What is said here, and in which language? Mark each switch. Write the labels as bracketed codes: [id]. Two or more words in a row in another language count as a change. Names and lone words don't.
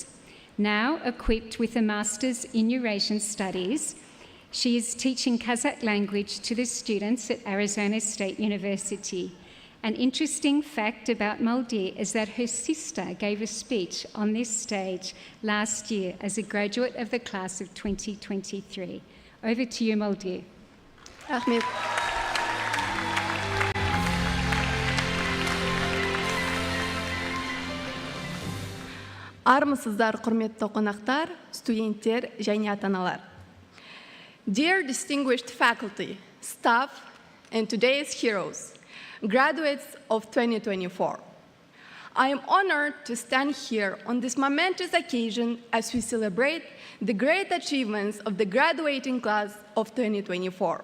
[en] Now equipped with a Master's in Eurasian Studies, she is teaching Kazakh language to the students at Arizona State University. An interesting fact about Maldia is that her sister gave a speech on this stage last year as a graduate of the class of 2023. Over to you, Maldia. Ahmet. [kk] Армысыздар, құрметті қонақтар, студенттер және ата-аналар. [en] Dear distinguished faculty, staff, and today's heroes, graduates of 2024. I am honored to stand here on this momentous occasion as we celebrate the great achievements of the graduating class of 2024.